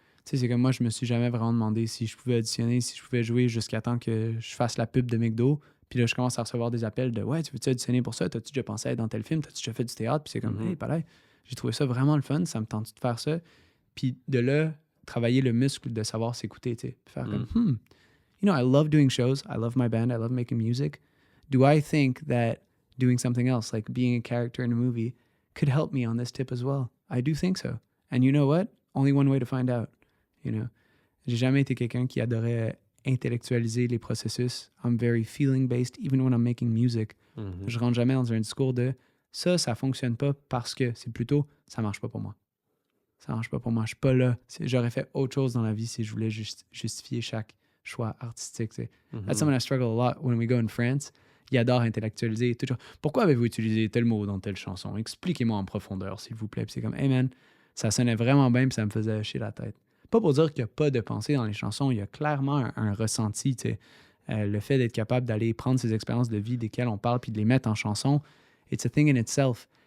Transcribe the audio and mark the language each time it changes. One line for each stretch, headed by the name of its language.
French: Tu sais, c'est comme moi, je me suis jamais vraiment demandé si je pouvais auditionner, si je pouvais jouer jusqu'à temps que je fasse la pub de McDo. Puis là, je commence à recevoir des appels de « Ouais, tu veux-tu auditionner pour ça? T'as-tu déjà pensé à être dans tel film? T'as-tu déjà fait du théâtre? » Puis c'est comme « Hey, pareil, j'ai trouvé ça vraiment le fun, ça me tente de faire ça. » Puis de là, travailler le muscle de savoir s'écouter, tu sais. Puis faire comme
English: you know, I love doing shows, I love my band, I love making music. Do I think that doing something else, like being a character in a movie, could help me on this tip as well? I do think so. And you know what? Only one way to find out.
French: You know, j'ai jamais été quelqu'un qui adorait intellectualiser les processus.
English: I'm very feeling-based, even when I'm making music.
French: Je rentre jamais dans un discours de ça fonctionne pas parce que c'est plutôt ça marche pas pour moi. Ça marche pas pour moi. Je suis pas là. J'aurais fait autre chose dans la vie si je voulais justifier chaque choix artistique. Tu sais.
English: That's something I struggle a lot when we go in France.
French: Ils adorent intellectualiser. Toujours. Pourquoi avez-vous utilisé tel mot dans telle chanson? Expliquez-moi en profondeur, s'il vous plaît. Puis c'est comme, hey man, ça sonnait vraiment bien puis ça me faisait chier la tête. Pas pour dire qu'il n'y a pas de pensée dans les chansons, il y a clairement un ressenti. Tu sais. Le fait d'être capable d'aller prendre ces expériences de vie desquelles on parle puis de les mettre en chanson,
English: it's a thing in itself.